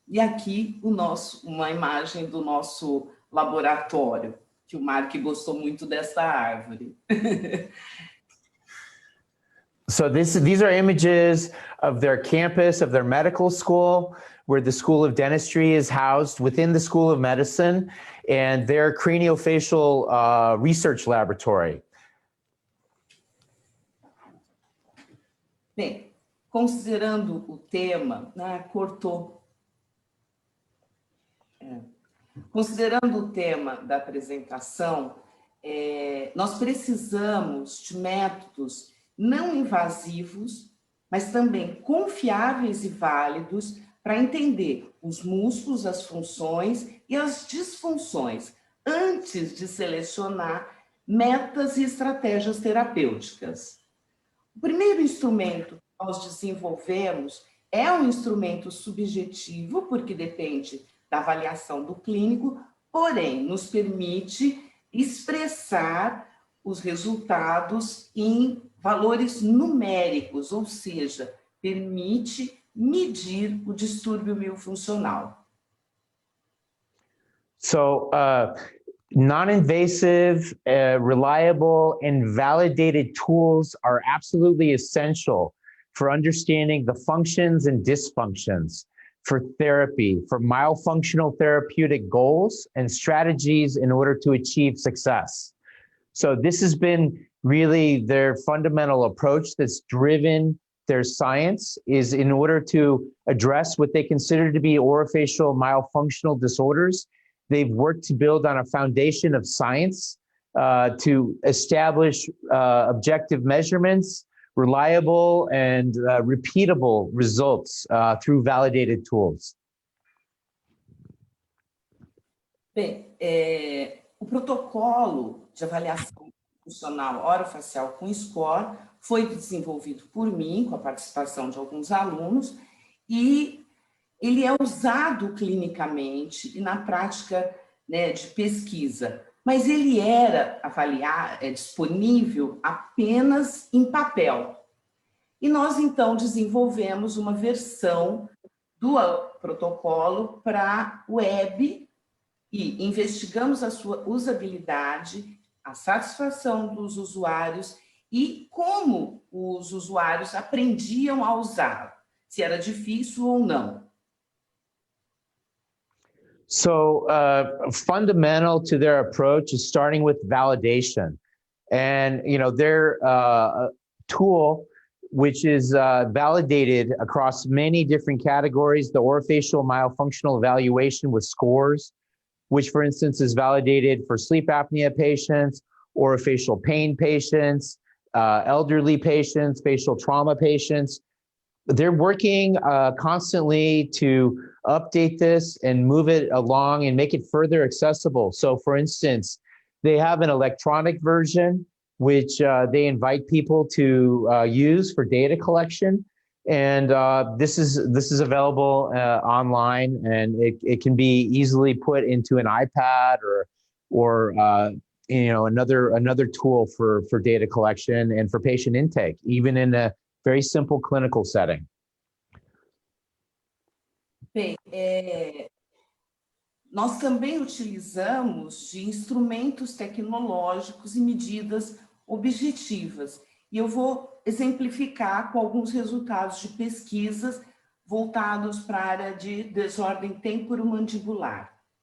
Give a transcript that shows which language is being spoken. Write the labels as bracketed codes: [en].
[pt] E aqui uma imagem do nosso laboratório, que o Mark gostou muito dessa árvore. [en] So these are images of their campus, of their medical school, where the School of Dentistry is housed within the School of Medicine, and their craniofacial research laboratory. [pt] Bem, considerando o tema, cortou. Considerando o tema da apresentação, nós precisamos de métodos não invasivos mas também confiáveis e válidos para entender os músculos, as funções e as disfunções, antes de selecionar metas e estratégias terapêuticas. O primeiro instrumento que nós desenvolvemos é um instrumento subjetivo, porque depende da avaliação do clínico, porém nos permite expressar os resultados em valores numéricos, ou seja, permite medir o distúrbio miofuncional. [en] So, non-invasive, reliable, and validated tools are absolutely essential for understanding the functions and dysfunctions for therapy, for myofunctional therapeutic goals and strategies in order to achieve success. So this has been really their fundamental approach that's driven their science, is in order to address what they consider to be orofacial myofunctional disorders. They've worked to build on a foundation of science to establish objective measurements, reliable and repeatable results through validated tools. [pt] Bem, o protocolo de avaliação funcional orofacial com score foi desenvolvido por mim, com a participação de alguns alunos, e ele é usado clinicamente e na prática, né, de pesquisa, mas ele era disponível apenas em papel. E nós, então, desenvolvemos uma versão do protocolo para web e investigamos a sua usabilidade, a satisfação dos usuários e como os usuários aprendiam a usar, se era difícil ou não. [en] So fundamental to their approach is starting with validation. And, you know, their tool, which is validated across many different categories, the orofacial myofunctional evaluation with scores, which, for instance, is validated for sleep apnea patients, orofacial pain patients, elderly patients, facial trauma patients. They're working constantly to update this and move it along and make it further accessible. So, for instance, they have an electronic version, which they invite people to use for data collection. And this is available online, and it can be easily put into an iPad or you know, another tool for data collection and for patient intake, even in a very simple clinical setting. [pt] Bem, nós também utilizamos de instrumentos tecnológicos e medidas objetivas. E eu vou exemplificar com alguns resultados de pesquisas voltados para a área de desordem temporomandibular.